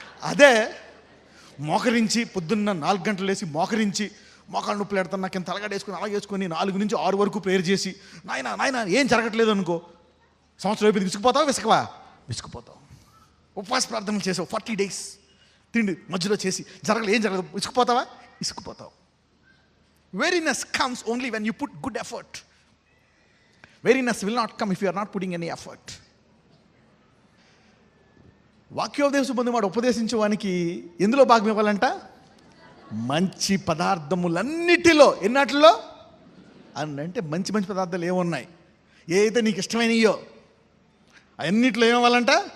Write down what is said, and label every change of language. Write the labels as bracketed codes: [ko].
[te] అదే మోకరించి పొద్దున్న 4 గంటలు లేచి మోకరించి, మోకాళ్ళు నొప్పులు పెడతాను నాకు ఎంత తలగడేసుకొని అలాగే వేసుకొని 4 నుంచి 6 వరకు ప్రేయర్ చేసి, నాయన ఏం జరగట్లేదు అనుకో, సంవత్సరం అయిపోయింది. విసుకుపోతావా? విసుకుపోతావు. ఉపవాస ప్రార్థనలు చేసావు 40 days, తిండి మధ్యలో చేసి ఏం జరగదు, విసుకుపోతావు. [en] Weariness comes only when you put good effort. Weariness will not come if you are not putting any effort. [te] వాక్యోపదేశం పొందినవాడు ఉపదేశించేవానికి ఎందులో భాగం ఇవ్వాలంట? మంచి పదార్థములన్నిటిలో. ఎన్నట్లో అంటే మంచి పదార్థాలు ఏమున్నాయి, ఏ అయితే నీకు ఇష్టమైనయో అన్నిట్లో ఏమవ్వాలంట?